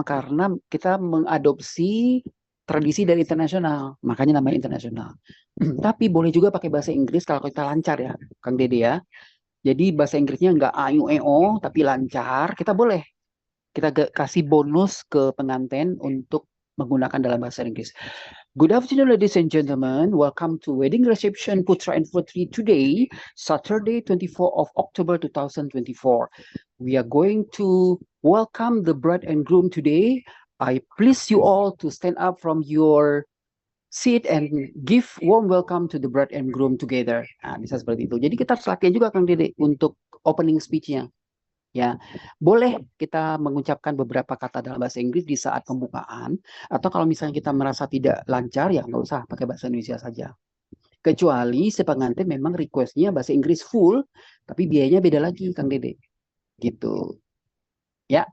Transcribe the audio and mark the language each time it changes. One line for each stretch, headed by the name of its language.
Indonesian: Karena kita mengadopsi tradisi dari internasional, makanya namanya internasional. Tapi boleh juga pakai bahasa Inggris kalau kita lancar ya, Kang Dede ya. Jadi bahasa Inggrisnya nggak ayu eo, tapi lancar. Kita boleh. Kita kasih bonus ke pengantin untuk menggunakan dalam bahasa Inggris.
English: Good afternoon, ladies and gentlemen. Welcome to Wedding Reception Putra and Putri today, Saturday, 24th of October 2024. We are going to welcome the bride and groom today. I please you all to stand up from your seat and give warm welcome to the bride and groom together.
Indonesian: Nah, bisa seperti itu. Jadi kita harus latihan juga Kang Dede untuk opening speech-nya. Ya, boleh kita mengucapkan beberapa kata dalam bahasa Inggris di saat pembukaan, atau kalau misalnya kita merasa tidak lancar, ya nggak usah pakai bahasa Indonesia saja. Kecuali si pengantin memang request-nya bahasa Inggris full, tapi biayanya beda lagi, Kang Dede. Gitu. Ya.